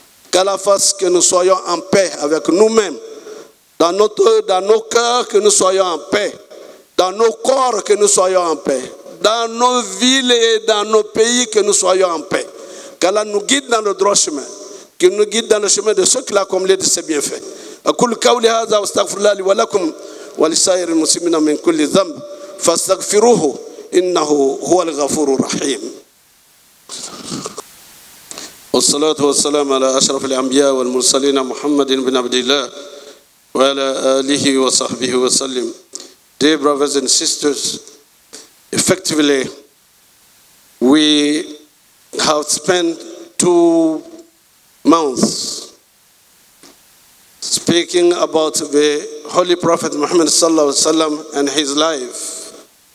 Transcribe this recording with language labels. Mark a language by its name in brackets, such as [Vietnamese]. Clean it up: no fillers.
[French] Qu'à la face que nous soyons en paix avec nous-mêmes, dans nos cœurs que nous soyons en paix, dans nos corps que nous soyons en paix, dans nos villes et dans nos pays que nous soyons en paix. Qu'Allah nous guide dans le droit chemin, qu'il nous guide dans le chemin de ceux qu'il a comblés de ses bienfaits. [Arabic] أقول قولي هذا واستغفر الله لي ولكم ولسائر المسلمين من كل ذنب فاستغفروه إنه هو الغفور الرحيم. والصلاة والسلام على أشرف الأنبياء والمرسلين محمد بن عبد الله وعلى آله وصحبه وسلم. [English] Dear brothers and sisters, effectively, we have spent 2 months speaking about the Holy Prophet Muhammad [Arabic] sallallahu alaihi wasallam [English] and his life.